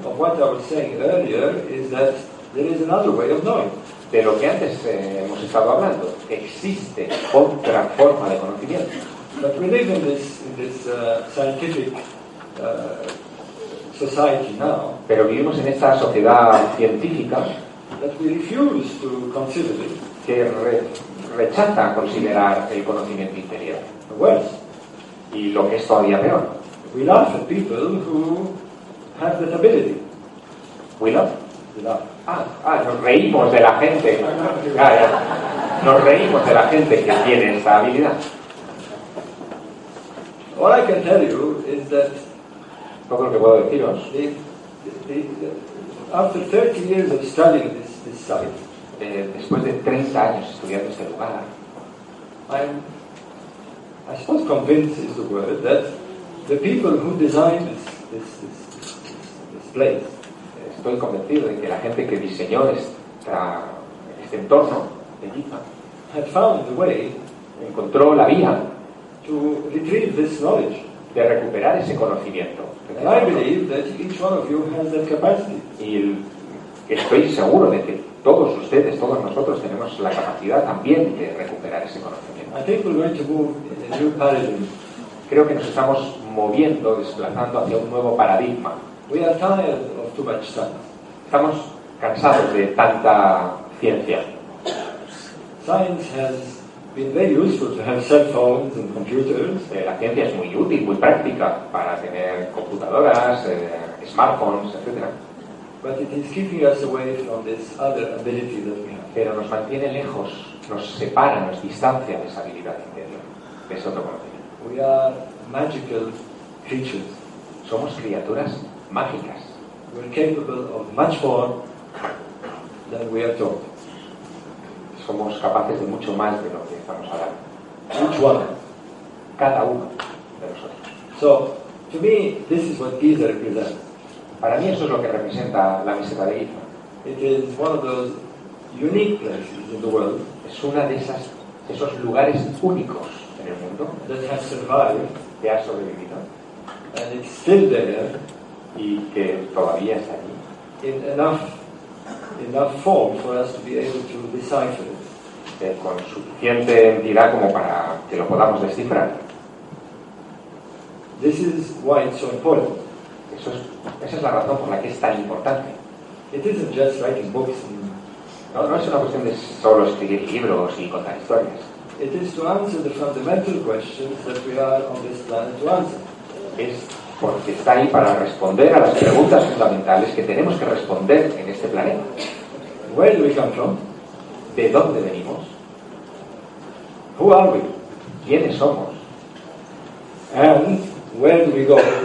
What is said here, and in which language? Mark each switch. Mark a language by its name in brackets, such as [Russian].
[English] Of what I was saying earlier is that there is another way of knowing. [Spanish] De lo que antes hemos estado hablando, existe otra forma de conocimiento. [English] But we live in this scientific society now. [Spanish] Pero vivimos en esta sociedad científica. [English] That we refuse to consider it. [Spanish] Que rechaza considerar el conocimiento interior. [English] Worse. [Spanish] Y lo que es todavía peor, [English] we laugh at people who have that ability. We love. We love. [Spanish] Ah, nos reímos de la gente. Claro, nos reímos de la gente que tiene esa habilidad. [English] What I can tell you is that. [Spanish] Todo lo que puedo deciros. [English] After 30 years of studying this site. [Spanish] Después de 30 años estudiando este lugar. [English] I suppose convinced is the word that the people who designed this place. [Spanish] Estoy convencido de que la gente que diseñó este entorno de Giza [English] had found the way, [Spanish] encontró la vía [English] to retrieve this knowledge, [Spanish] de recuperar ese conocimiento. [English] And I believe that each one of you has that capacity. [Spanish] Y estoy seguro de que todos ustedes, todos nosotros tenemos la capacidad también de recuperar ese conocimiento. [English] I think we're going to move in a new paradigm. [Spanish] Creo que nos estamos moviendo, desplazando hacia un nuevo paradigma. [English] We are tired of too much science. [Spanish] Estamos cansados de tanta ciencia. [English] Science has been very useful to have cell phones and computers. [Spanish] La ciencia es muy útil, muy práctica para tener computadoras, smartphones, etc. [English] But it is keeping us away from this other ability that we have. [Spanish] Pero nos mantiene lejos, nos separa, nos distancia de esa habilidad interior, de ese otro conocimiento. [English] We are magical creatures. [Spanish] Somos criaturas mágicas. [English] We are capable of much more than we are taught. [Spanish] Somos capaces de mucho más de lo que estamos hablando. [English] Each one. [Spanish] Cada uno de nosotros. [English] So, to me, this is what Giza represents. [Spanish] Para mí eso es lo que representa la meseta de Giza. [English] It is one of those unique places in the world. [Spanish] Es una de esos lugares únicos en el mundo. [English] That has survived. [Spanish] Que ha sobrevivido. [English] And it's still there. [Spanish] Y que todavía está allí. [English] In enough form for us to be able to decipher it. [Spanish] Con suficiente entidad como para que lo podamos descifrar. [English] This is why it's so important. [Spanish] Esa es la razón por la que es tan importante. [English] It isn't just writing books. [Spanish] No es una cuestión de solo escribir libros y contar historias. [English] It is to answer the fundamental questions that we are on this planet to answer. [Spanish] Es porque está ahí para responder a las preguntas fundamentales que tenemos que responder en este planeta. [English] Where do we come from? [Spanish] ¿De dónde venimos? [English] Who are we? [Spanish] ¿Quiénes somos? [English] And where do we go?